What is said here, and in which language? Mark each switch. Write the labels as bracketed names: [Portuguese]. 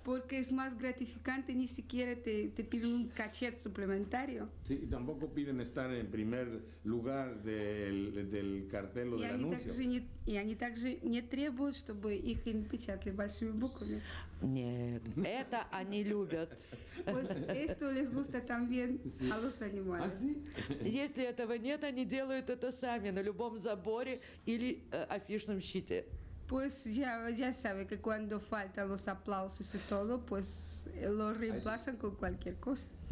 [Spanish] Porque es más gratificante, ni siquiera te piden un cachet suplementario. Sí, y tampoco piden estar en primer lugar del cartel o del anuncio. [Russian] И они также не требуют, чтобы их имя печатали большими буквами. Нет, это они любят. [Spanish] Pues esto les gusta también a los animales. [Russian] Если этого нет, они делают это сами на любом заборе или афишном щите. [Spanish] Pues ya sabe que cuando faltan los aplausos y todo, pues lo reemplazan con cualquier cosa.